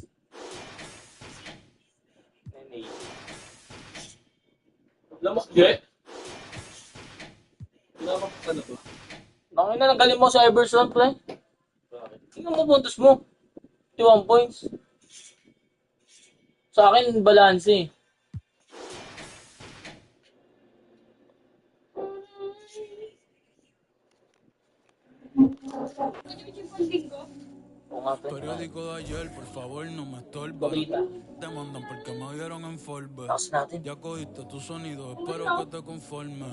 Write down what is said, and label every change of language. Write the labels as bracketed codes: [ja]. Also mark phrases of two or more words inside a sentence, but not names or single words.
[tl] Nene. Lamok, Jay. Lamok, ano ba? Nakina ng galing mo sa Iverson, pre. Tingnan mo puntos mo. 21 points. Sa akin, balance eh. [es] Periódico de ayer, por favor, no me estorba. Te mandan porque me vieron en Forbes. Ya cogiste tu sonido, espero que te conformes.